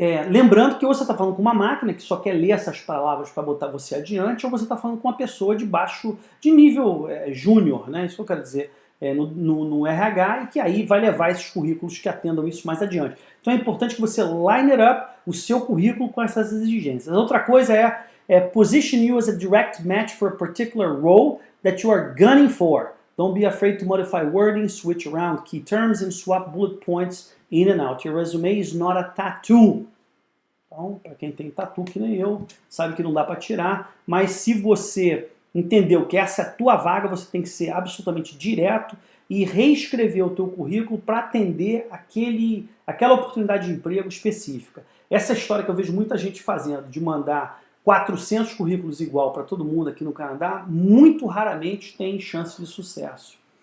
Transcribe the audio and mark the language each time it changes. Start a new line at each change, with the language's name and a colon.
Portuguese: Lembrando que ou você está falando com uma máquina que só quer ler essas palavras para botar você adiante, ou você está falando com uma pessoa de nível júnior, né? Isso que eu quero dizer, no RH, e que aí vai levar esses currículos que atendam isso mais adiante. Então é importante que você
English: line it up
Portuguese: o seu currículo com essas exigências. A outra coisa é
English: position you as a direct match for a particular role that you are gunning for. Don't be afraid to modify wording, switch around key terms and swap bullet points in and out. Your resume is not a tattoo.
Portuguese: Então, para quem tem tatu que nem eu, sabe que não dá para tirar, mas se você entendeu que essa é a tua vaga, você tem que ser absolutamente direto e reescrever o teu currículo para atender aquela oportunidade de emprego específica. Essa história que eu vejo muita gente fazendo, de mandar 400 currículos igual para todo mundo aqui no Canadá, muito raramente tem chance de sucesso.